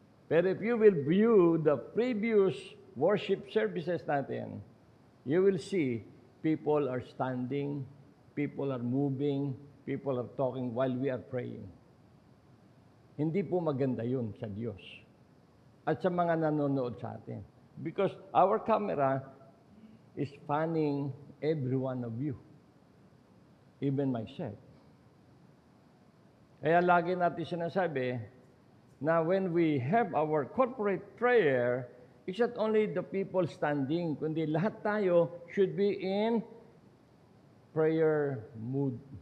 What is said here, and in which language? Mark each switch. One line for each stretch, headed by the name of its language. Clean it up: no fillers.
English: Pero if you will view the previous worship services natin, you will see people are standing, people are moving, people are talking while we are praying.
Filipino: Hindi po maganda yun sa Diyos at sa mga nanonood sa atin.
English: Because our camera is fanning every one of you, even myself. Kaya lagi natin sinasabi na when we have our corporate prayer, it's not only the people standing, kundi lahat tayo should be in prayer mood.